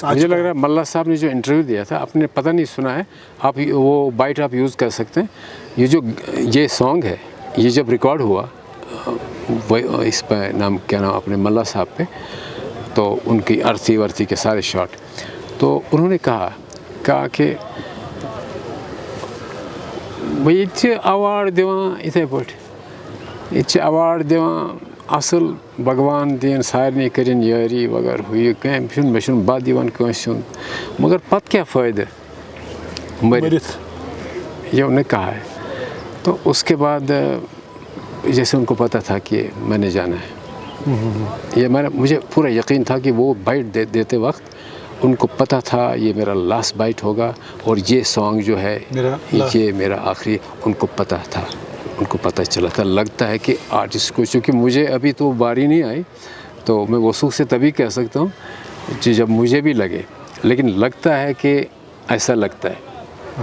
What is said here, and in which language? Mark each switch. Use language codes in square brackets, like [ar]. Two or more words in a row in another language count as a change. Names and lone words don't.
[ur] مجھے لگ رہا ہے ملا صاحب نے جو انٹرویو دیا تھا آپ نے پتہ نہیں سنا ہے آپ وہ بائٹ آپ یوز کر سکتے ہیں یہ سانگ ہے یہ جب ریکارڈ ہوا اس پہ نام کیا نام اپنے ملا صاحب پہ تو ان کی ارتھی کے سارے شاٹ تو انہوں نے کہا کہ [ks] بھائی یہ اوارڈ دِوان یِتھَے پٲٹھۍ یہ اوارڈ دِوان اصل بھگوان دین سارنٕے کٔرِنۍ یٲری وغیرہ ہُہ یہِ کامہِ مےٚ چھُنہٕ بد یِوان کٲنٛسہِ ہُنٛد مگر پتہٕ کیٛاہ فٲیدٕ [ur] مٔرِتھ یہ انہوں نے کہا ہے تو اس کے بعد جیسے ان کو پتہ تھا کہ میں نے جانا ہے یہ مجھے پورا یقین تھا کہ وہ بائٹ دیتے وقت ان کو پتہ تھا یہ میرا لاسٹ بائٹ ہوگا اور یہ سانگ جو ہے یہ میرا آخری ان کو پتہ تھا ان کو پتہ چلا تھا لگتا ہے کہ آرٹسٹ کو چونکہ مجھے ابھی تو باری نہیں آئی تو میں وثوق سے تبھی کہہ سکتا ہوں جب مجھے بھی لگے لیکن لگتا ہے کہ ایسا لگتا ہے